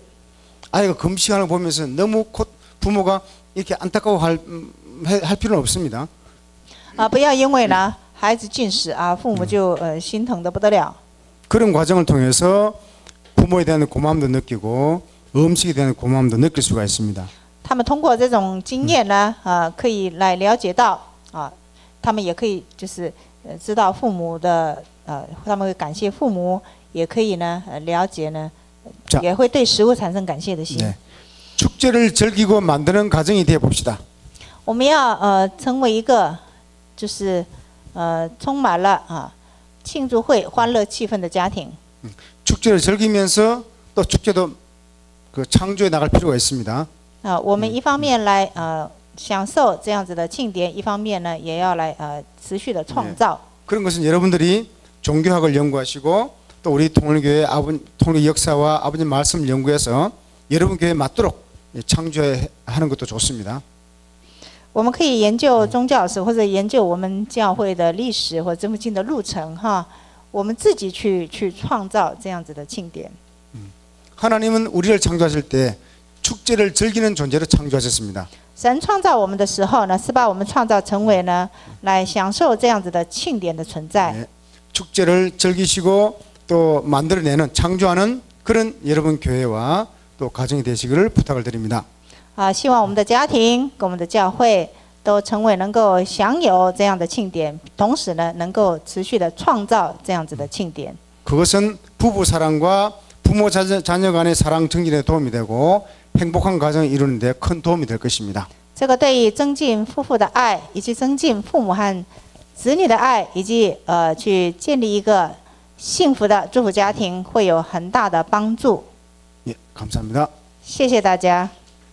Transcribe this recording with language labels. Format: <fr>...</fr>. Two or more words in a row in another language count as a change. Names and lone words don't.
<ko>아이가 금식하는 거 보면서 너무 부모가 이렇게 안타까워할 필요는 없습니다.</ko> <zh>不要因为呢孩子进食啊，父母就心疼得不得了。</zh> <ko>그런 과정을 통해서 부모에 대한 고마움도 느끼고 음식에 대한 고마움도 느낄 수가 있습니다.</ko> <zh>他们通过这种经验呢，可以来了解到他们也可以就是知道父母的他们会感谢父母，也可以呢了解呢，也会对食物产生感谢的心。</zh> <ko>네. 축제를 즐기고 만드는 가정이 되어 봅시다.</ko> <zh>我们要成为一个就是充满了庆祝会欢乐气氛的家庭。</zh> <ko>축제를 즐기면서 또 축제도 그 창조해 나갈 필요가 있습니다.</ko> <zh>我们一方面来享受这样子的庆典，一方面呢也要来持续的创造。</zh> <ko>그런 것은 여러분들이 종교학을 연구하시고 또 우리 통일교회 통일 역사와 아버님 말씀을 연구해서 여러분 교회에 맞도록 창조하는 것도 좋습니다.</ko> <zh>我们可以研究宗教史，或者研究我们教会的历史或这么近的路程哈，我们自己去创造这样子的庆典。</zh> <ko>하나님은 우리를 창조하실 때 축제를 즐기는 존재로 창조하셨습니다.</ko> <zh>神创造我们的时候呢，是把我们创造成为呢，来享受这样子的庆典的存在。</zh> <ko>네, 축제를 즐기시고 또 만들어내는 창조하는 그런 여러분 교회와 또 가정이 되시기를 부탁을 드립니다.</ko> <zh>希望我们的家庭跟我们的教会都成为能够享有这样的庆典，同时呢，能够持续的创造这样子的庆典。</zh> <ko>그것은 부부 사랑과 부모 자녀 간의 사랑 증진에 도움이 되고 행복한 가정을 이루는 데 큰 도움이 될 것입니다.</ko> <zh>这个对于增进夫妇的爱，以及增进父母和子女的爱，以及去建立一个幸福的祝福家庭，会有很大的帮助。</zh> <ko>예, 감사합니다.</ko> <zh>谢谢大家。</zh>